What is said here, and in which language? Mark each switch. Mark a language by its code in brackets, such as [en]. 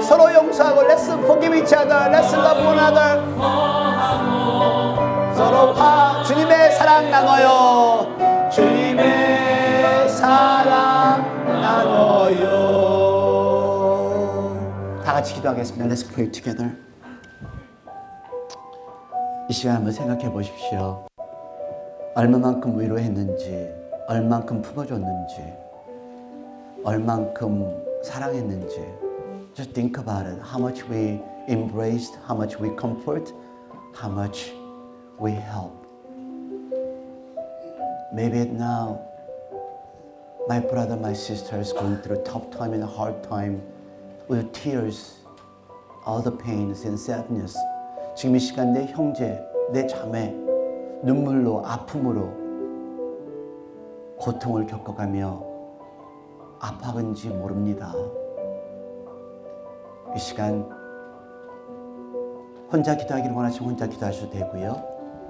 [ko] 서로 용서하고 [en] Let's forgive each other. Let's love one another. [ko] 서로 주님의 사랑 나눠요. 주님의 사랑 나눠요. 다 같이 기도하겠습니다. [en] Let's pray together. [ko] 이 시간 한번 생각해 보십시오. 얼마만큼 위로했는지, 얼만큼 품어줬는지, 얼만큼 사랑했는지. [en] Just think about it. How much we embraced, how much we comfort, how much we help. Maybe now my brother, my sister is going through a tough time and a hard time with tears, all the pains and sadness. [ko] 지금 이 시간 내 형제, 내 자매 눈물로 아픔으로 고통을 겪어가며 아파한지 모릅니다. 이 시간 혼자 기도하기를 원하시면 혼자 기도하셔도 되고요.